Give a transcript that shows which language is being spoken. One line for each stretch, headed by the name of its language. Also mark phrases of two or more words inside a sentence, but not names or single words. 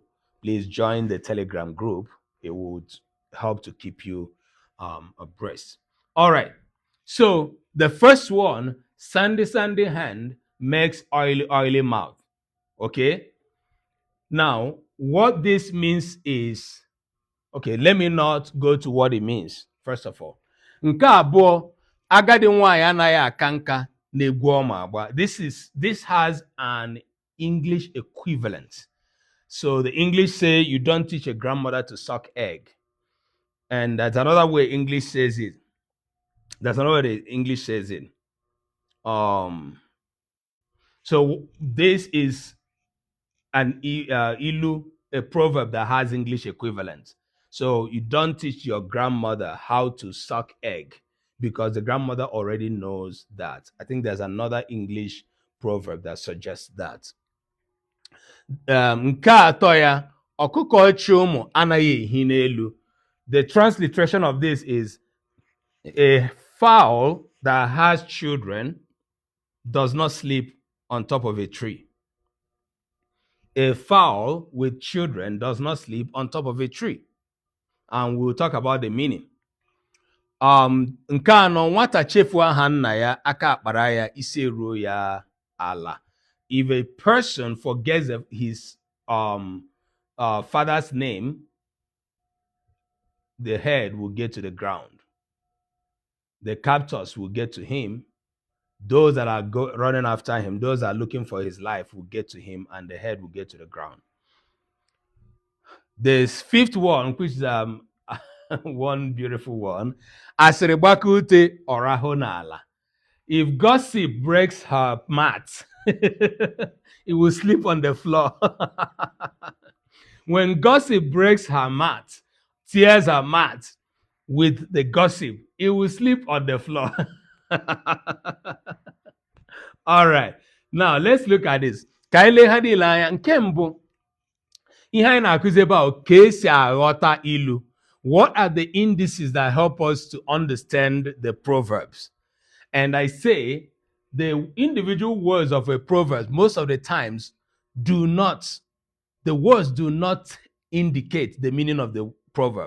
English: Please join the Telegram group. It would help to keep you abreast. All right. So the first one, sandy hand makes oily mouth. Okay. Now, what this means is, okay, let me not go to what it means, first of all.
Igbo: Nke abụọ, agadi nwaanyị anaghị aka nka na-egwu ọma agba.
English: This has an English equivalent. So the English say you don't teach a grandmother to suck egg. And that's another way English says it. That's another way English says it. So this is an ILU, a proverb that has English equivalent. So you don't teach your grandmother how to suck egg because the grandmother already knows that. I think there's another English proverb that suggests that.
Igbo: Nke atọ ya, ọkụkọ chi ụmụ anaghị ehi n'elu.
English: The transliteration of this is a fowl that has children does not sleep on top of a tree. A fowl with children does not sleep on top of a tree. And we'll talk about the meaning.
Igbo: Nke anọ, nwata chefu aha nna ya, aka akpara ya, isi eruo ya ala.
English: If a person forgets his father's name, the head will get to the ground. The captors will get to him. Those that are running after him, those that are looking for his life will get to him, and the head will get to the ground. This fifth one, which is one beautiful one,
Igbo: asịrịgbaka ọrahụ n'ala.
English: If gossip breaks her mat, it will sleep on the floor. When gossip breaks her mat, tears her mat with the gossip, it will sleep on the floor. All right. Now, let's look at this.
Igbo: Ka anyị leghara ile anya, nke mbụ, ihe anyị na-akụzi ebe a, ka esi aghọta ilu.
English: What are the indices that help us to understand the proverbs? And I say the individual words of a proverb, most of the times, the words do not indicate the meaning of the proverb.